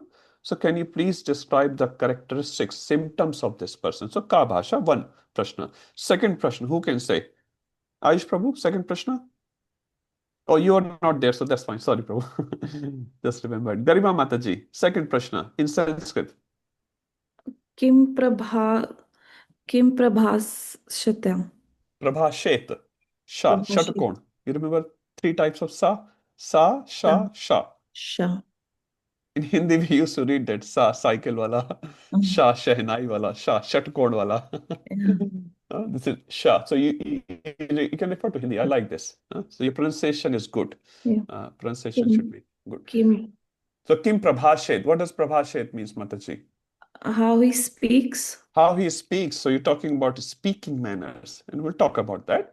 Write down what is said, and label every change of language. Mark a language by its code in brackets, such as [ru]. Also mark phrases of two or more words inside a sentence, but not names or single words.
[en] So can you please describe the characteristics, symptoms of this person? So [hi] का भाषा, [en] one prashna. Second prashna, who can say? Ayush Prabhu, second prashna. Oh, you are not there, so that's fine. Sorry, Prabhu. Just remembered. Garima Mataji, second prashna in Sanskrit. [sa] किं प्रभाषतम्. प्रभाषेत। श। षट्कोण. [en] You remember three types of sa? [hi] स, श, ष. Sha. [en] In Hindi, we used to read that [hi] स, साइकिल वाला, श, शहनाई वाला, ष, षट्कोण वाला. [en] This is sha. So you can refer to Hindi. I like this. So your pronunciation is good. Yeah. Pronunciation should be good. [sa] Kim. [en] So [sa] किं प्रभाषेत. [en] What does Prabhashet means, Mataji? How he speaks. How he speaks. So you're talking about speaking manners, and we'll talk about that.